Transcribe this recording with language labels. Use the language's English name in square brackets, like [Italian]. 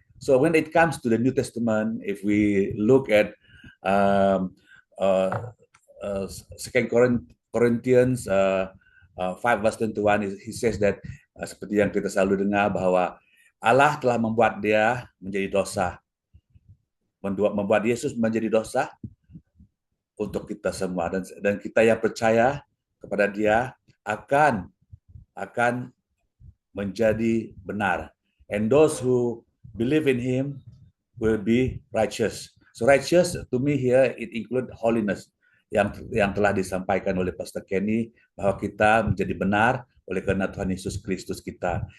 [English] So when it comes to the New Testament, if we look at 2 Corinthians 5 verse 21, he says that [Indonesian] seperti yang kita selalu dengar bahwa Allah telah membuat dia menjadi dosa, membuat Yesus menjadi dosa untuk kita semua, dan kita yang percaya kepada dia akan menjadi benar. [English] And those who believe in him will be righteous. So righteous to me here it include holiness, [Indonesian] yang telah disampaikan oleh Pastor Kenny, bahwa kita menjadi benar oleh karena Tuhan Yesus Kristus kita.